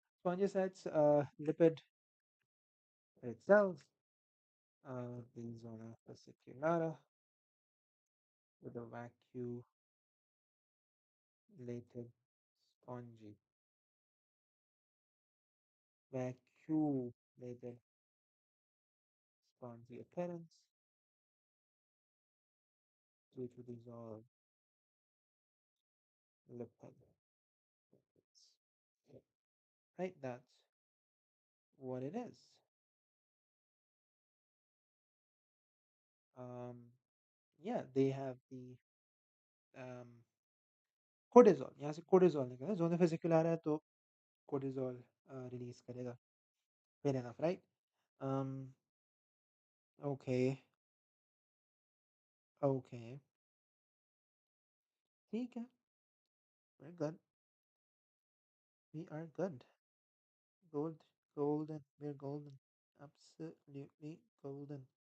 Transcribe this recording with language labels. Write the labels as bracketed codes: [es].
[en] Spongiocytes, lipid cells, the zona fasciculata with a vacuolated spongy, vacuolated spongy appearance due to dissolved lipid lipids. Right, that's what it is. Um, yeah, they have the cortisol. [hi] यहाँ से cortisol निकला, zona fasciculata है तो cortisol release करेगा. [en] Fair enough, right? Um, okay, okay, [hi] ठीक है, [en] we're good. We are good. Gold, golden, we're golden. Absolutely golden.